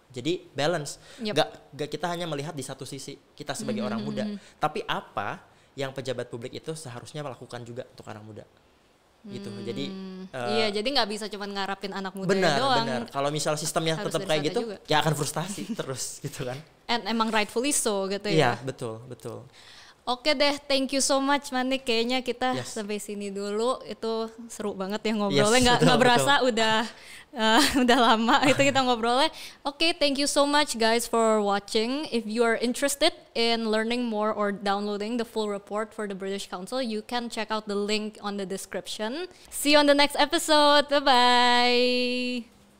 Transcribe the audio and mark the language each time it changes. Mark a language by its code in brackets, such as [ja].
[id] Jadi balance, gak kita hanya melihat di satu sisi kita sebagai orang muda, tapi apa yang pejabat publik itu seharusnya melakukan juga untuk orang muda. Gitu. Jadi jadi nggak bisa cuma ngarapin anak muda doang. Benar. Kalau misal sistemnya tetap kayak gitu, juga ya akan frustasi terus gitu kan. And emang [en] rightfully so [id] gitu ya. Iya, betul. Oke deh, [en] thank you so much Manik. [id] Kayaknya kita sampai sini dulu. Itu seru banget ya ngobrolnya. Nggak berasa udah lama itu kita ngobrolnya. [en] Oke, thank you so much guys for watching. If you are interested in learning more or downloading the full report for the British Council, you can check out the link on the description. See you on the next episode. Bye-bye.